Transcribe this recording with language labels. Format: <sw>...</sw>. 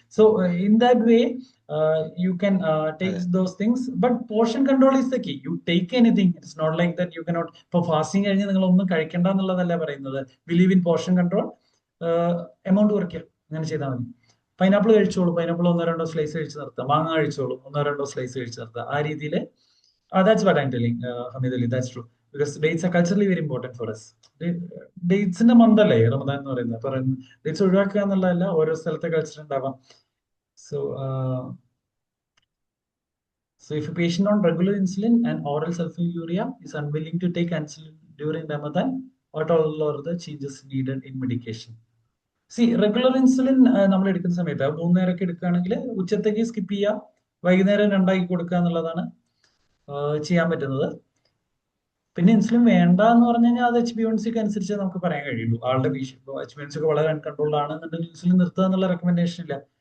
<en>So in that way, you can take those things, but portion control is the key. You take anything. It's not like that you cannot. For fasting,</en> <ml>നിങ്ങൾ ഒന്നും കഴിക്കണ്ട എന്നുള്ളതല്ല പറയുന്നത്.</ml> <en>Believe in portion control.</en> <ml>Amount കുറയ്ക്കുക, അങ്ങനെ ചെയ്താൽ മതി. Pineapple കഴിച്ചോളൂ, പൈനാപ്പിൾ 1-2 സ്ലൈസ് കഴിച്ച് നിർത്തുക. മാങ്ങ കഴിച്ചോളൂ, 1-2 സ്ലൈസ് കഴിച്ച് നിർത്തുക. ആ രീതിയിൽ</ml> <en>that's what I'm telling, Hamid Ali. That's true. Because dates are culturally very important for us.</en> <ml>ഡേറ്റ്സിന്റെ മന്തല്ലേ Ramadan എന്ന് പറയുന്നത്. ഡേറ്റ്സ് ഒഴിവാക്കുക എന്നുള്ളതല്ല, ഓരോ സ്ഥലത്തെ കൾച്ചർ ഉണ്ടാവാം.</ml> <en>So if a patient on regular insulin and oral sulfonylurea is unwilling to take insulin during Ramadan, what all are the changes needed in medication?</en> <ml>See, regular insulin നമ്മൾ എടുക്കുന്ന സമയത്ത് 3 നേരമൊക്കെ എടുക്കുകയാണെങ്കിൽ ഉച്ചത്തേക്ക് സ്കിപ്പ് ചെയ്യുക, വൈകുന്നേരം 2 ആക്കി കൊടുക്കുക എന്നുള്ളതാണ് ചെയ്യാൻ പറ്റുന്നത്. പിന്നെ ഇൻസുലിൻ വേണ്ട എന്ന് പറഞ്ഞു കഴിഞ്ഞാൽ അത് HbA1c അനുസരിച്ച് നമുക്ക് പറയാൻ കഴിയുള്ളൂ. ആളുടെ HbA1c ഒക്കെ വളരെ അൺകൺട്രോൾഡ് ആണെന്നുണ്ടെങ്കിൽ ഇൻസുലിൻ നിർത്തുക എന്നുള്ള റെക്കമെൻഡേഷൻ ഇല്ല.</ml>